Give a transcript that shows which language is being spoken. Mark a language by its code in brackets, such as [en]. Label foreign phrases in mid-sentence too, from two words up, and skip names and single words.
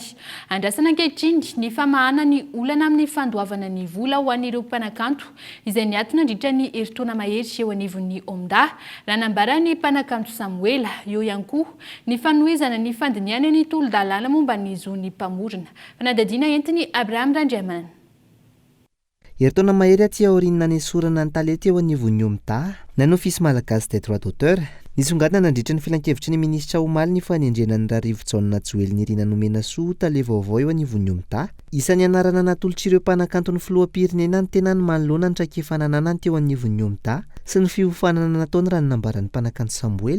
[mg] Andrasana ankehitriny ny famahana ny olana amin'ny fandoavana ny vola ho an'ireo mpanakanto izay niatona nandritra ny herintaona mahery eo anivon'ny Omda, raha nambara ny mpanakanto Samuela. Eo ihany koa ny fanohizana ny fandiniana ny tolo-dalàna momba ny zon'ny mpamorona. Fanadadiana entiny Abraham Randriamana. Herintaona mahery aty aoriana ny sorana ny talety eo anivon'ny Omda, nanao ofisy malagasy [fr] des droits d'auteur, [mg] nisongadina nandritra ny filan-kevitry ny ministra Omaly ny fanendrena ny rarivo-jaonina Joelina Irina nomena soa tale Vaovao eo anivon'ny Omda. Isan'ny anarana natolotr'ireo mpanakanto ny filoham-pirenena ny tena ny manoloana ny traikefananana teo anivon'ny Omda sy ny fiofanana nataony raha ny nambaran'ny mpanakanto Samuela.